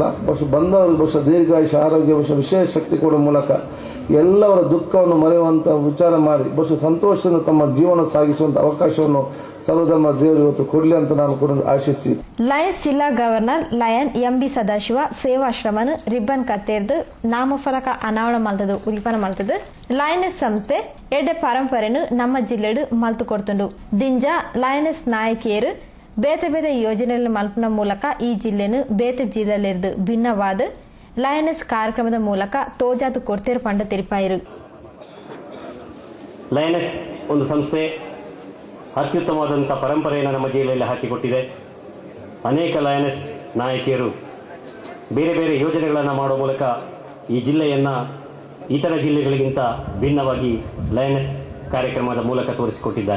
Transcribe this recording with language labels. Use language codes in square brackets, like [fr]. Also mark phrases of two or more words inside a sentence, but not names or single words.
[kn] ಬಹುಶಃ ಬಂದವರು ಬಹುಶಃ ದೀರ್ಘಾಯುಷ ಆರೋಗ್ಯ ಬಹುಶಃ ವಿಶೇಷ ಶಕ್ತಿ ಕೊಡುವ ಮೂಲಕ ಎಲ್ಲವರ ದುಃಖವನ್ನು ಮರೆಯುವಂತ ವಿಚಾರ ಮಾಡಿ ಬಹುಶಃ ಸಂತೋಷದಿಂದ ತಮ್ಮ ಜೀವನ ಸಾಗಿಸುವಂತ ಅವಕಾಶವನ್ನು ಸರ್ವಧರ್ಮ ದೇವರು ಇವತ್ತು ಕೊಡಲಿ ಅಂತ ನಾನು ಕೂಡ ಆಶಿಸಿ. [tcy] ಲಯನ್ಸ್ ಜಿಲ್ಲಾ ಗವರ್ನರ್ ಲಯನ್ ಎಂಬಿ ಸದಾಶಿವ ಸೇವಾಶ್ರಮನು ರಿಬ್ಬನ್ ಕತ್ತೇರ್ದು ನಾಮಫಲಕ ಅನಾವರಣ ಮಲ್ತದು ಉದಿಪನ ಮಲ್ತದು ಲಯನಸ್ ಸಂಸ್ಥೆ ಎಡ್ಡೆ ಪರಂಪರೆನು ನಮ್ಮ ಜಿಲ್ಲೆಡು ಮಲ್ತು ಕೊಡ್ತುಂಡು. ದಿಂಜ ಲಯನಸ್ ನಾಯಕಿಯರು ಬೇತೆ ಬೇತೆ ಯೋಜನೆಗಳ ಮಲ್ಪನ ಮೂಲಕ ಈ ಜಿಲ್ಲೆನು ಬೇತೆ ಜಿಲ್ಲೆಲಿರ್ದು ಭಿನ್ನವಾದ ಲಯನಸ್ ಕಾರ್ಯಕ್ರಮದ ಮೂಲಕ ತೋಜಾತು ಕೊಡ್ತೇರು ಪಂಡ ತೆರಿಪಾಯಿರು. [kn] ಲಯನಸ್ ಒಂದು ಸಂಸ್ಥೆ ಅತ್ಯುತ್ತಮವಾದಂಥ ಪರಂಪರೆಯನ್ನು ನಮ್ಮ ಜಿಲ್ಲೆಯಲ್ಲಿ ಹಾಕಿಕೊಟ್ಟಿದೆ. ಅನೇಕ ಲಯನಸ್ ನಾಯಕಿಯರು ಬೇರೆ ಬೇರೆ ಯೋಜನೆಗಳನ್ನು ಮಾಡುವ ಮೂಲಕ ಈ ಜಿಲ್ಲೆಯನ್ನು ಇತರ ಜಿಲ್ಲೆಗಳಿಗಿಂತ ಭಿನ್ನವಾಗಿ ಲಯನಸ್ ಕಾರ್ಯಕ್ರಮದ ಮೂಲಕ ತೋರಿಸಿಕೊಟ್ಟಿದ್ದಾರೆ.